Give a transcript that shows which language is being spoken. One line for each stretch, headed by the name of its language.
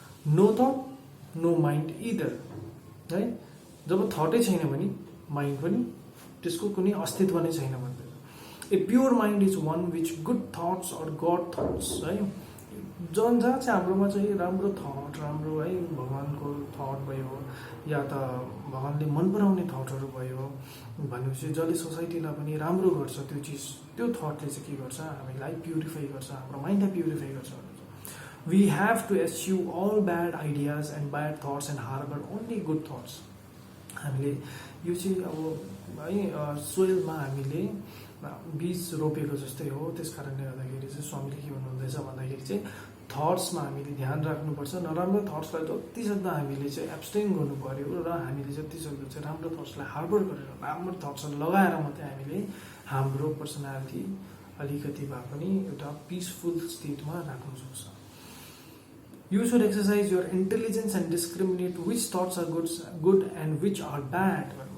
English: no thought no mind either
Nepali: है। जब थटै छैन भने माइन्ड पनि त्यसको कुनै अस्तित्व नै छैन भन्दैन।
English: A pure mind is one which good thoughts or God thoughts है।
Nepali: जहाँ चाहिँ हाम्रोमा चाहिँ राम्रो थट, राम्रो है भगवान्को थट भयो या त भगवान्ले मन पराउने थटहरू भयो भनेपछि जसले सोसाइटीलाई पनि राम्रो गर्छ त्यो चिज, त्यो थटले चाहिँ के गर्छ, हामीलाई प्युरिफाई गर्छ, हाम्रो माइन्डलाई प्युरिफाई गर्छ।
English: We have to eschew all bad ideas and bad thoughts and harbour only good thoughts.
Nepali: हामीले यो चाहिँ अब है सोइलमा हामीले बीज रोपेको जस्तै हो। त्यस कारणले गर्दाखेरि चाहिँ स्वामीले के भन्नुहुँदैछ भन्दाखेरि चाहिँ थट्समा हामीले ध्यान राख्नुपर्छ। नराम्रो थट्सलाई जति सक्दो हामीले चाहिँ एब्सटेन गर्नु पर्यो र हामीले जति सक्दो चाहिँ राम्रो थट्सलाई हार्बर गरेर राम्रो थट्सहरू लगाएर मात्रै हामीले हाम्रो पर्सनालिटी अलिकति भए पनि एउटा पिसफुल स्टेटमा राख्नु सक्छ।
English: You should exercise your intelligence and discriminate which thoughts are good and which are bad.